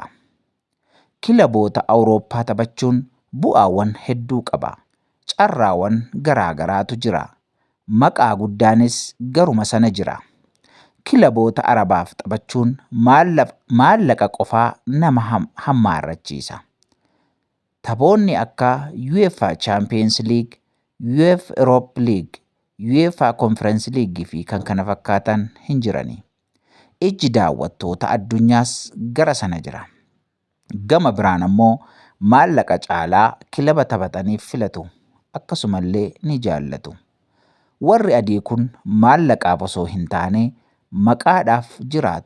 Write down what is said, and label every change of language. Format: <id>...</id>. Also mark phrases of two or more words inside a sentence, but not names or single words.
<om>Kilaboota Awurooppaa taphachuun bu'aawwan hedduu qaba. Carraawwan garaa garaatu jira. Maqaa guddaanis garuma sana jira. Kilaboota Arabaaf taphachuun maallaqa qofaa nama hammaarrachiisa. Taphoonni akka UEFA Champions League, UEFA Europa League, UEFA Conference League fi kan kana fakkaatan hin jirani. Ijji daawwattoota addunyaas gara sana jira. Gama biraan ammoo maallaqa caalaa kilaba taphataniif filatu. Akkasumallee ni jaallatu. Warri adii kun maallaqaaf osoo hin taane maqaadhaaf jiraatu.</om>